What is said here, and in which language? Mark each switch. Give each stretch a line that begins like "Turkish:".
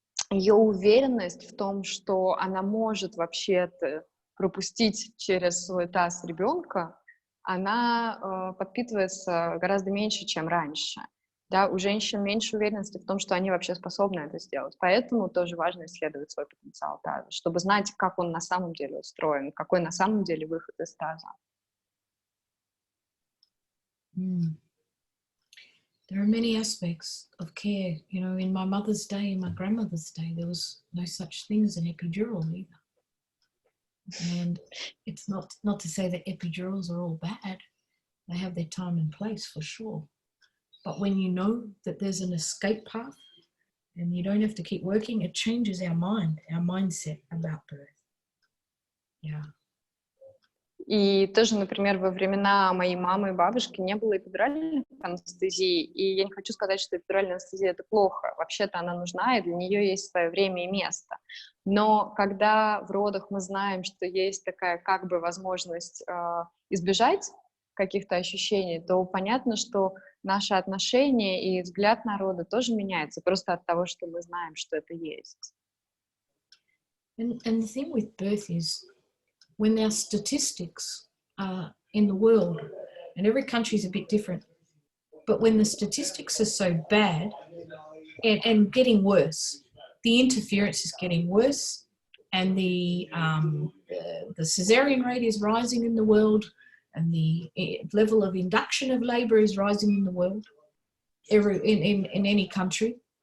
Russian: ее уверенность в том, что она может вообще-то пропустить через свой таз ребенка, она подпитывается гораздо меньше, чем раньше. Да, у женщин меньше уверенности в том, что они вообще способны это сделать. Поэтому тоже важно исследовать свой потенциал таза, чтобы знать, как он на самом деле устроен, какой на самом деле выход из таза.
English: There are many aspects of care. You know, in my mother's day, in my grandmother's day, there was no such thing as an epidural either. And it's not to say that epidurals are all bad. They have their time and place for sure. But when you know that there's an escape path and you don't have to keep working, it changes our mind, our mindset about birth. Yeah.
Russian: И тоже, например, во времена моей мамы и бабушки не было эпидуральной анестезии, и я не хочу сказать, что эпидуральная анестезия — это плохо. Вообще-то она нужна, и для нее есть свое время и место. Но когда в родах мы знаем, что есть такая как бы возможность избежать каких-то ощущений, то понятно, что наше отношение и взгляд на роды тоже меняется просто от того, что мы знаем, что это есть.
English: And the thing with birth is, when our statistics in the world, and every country is a bit different, but when the statistics are so bad and getting worse, the interference is getting worse, and the cesarean rate is rising in the world, and the level of induction of labour is rising in the world, in any country.